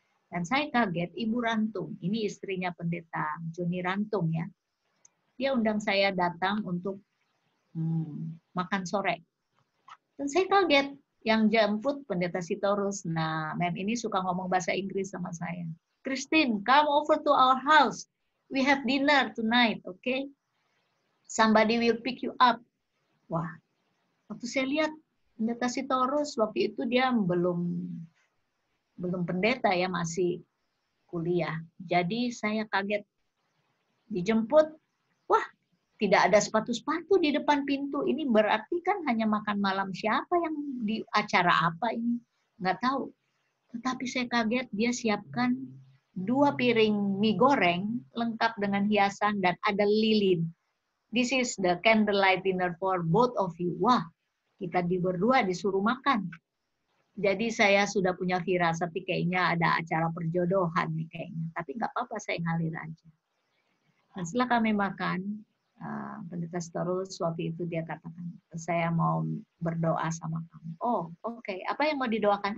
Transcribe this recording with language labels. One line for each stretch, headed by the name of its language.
Indonesian: Dan saya kaget, Ibu Rantung, ini istrinya Pendeta Joni Rantung ya. Dia undang saya datang untuk makan sore. Dan saya kaget, yang jemput Pendeta Sitorus. Nah, mem ini suka ngomong bahasa Inggris sama saya.
English: Christine, come over to our house. We have dinner tonight, okay? Somebody will pick you up.
Indonesian: Wah, waktu saya lihat Pendeta Sitorus, waktu itu dia belum pendeta ya, masih kuliah. Jadi saya kaget dijemput. Wah, tidak ada sepatu-sepatu di depan pintu. Ini berarti kan hanya makan malam siapa yang di acara apa ini? Nggak tahu. Tetapi saya kaget dia siapkan 2 piring mie goreng lengkap dengan hiasan dan ada lilin.
English: This is the candlelight dinner for both of you.
Indonesian: Wah, kita berdua disuruh makan. Jadi saya sudah punya firasat, kayaknya ada acara perjodohan nih kayaknya. Tapi nggak apa-apa, saya ngalir aja. Dan setelah kami makan, Pendeta Sitorus waktu itu dia katakan, saya mau berdoa sama kamu. Oh, oke. Apa yang mau didoakan?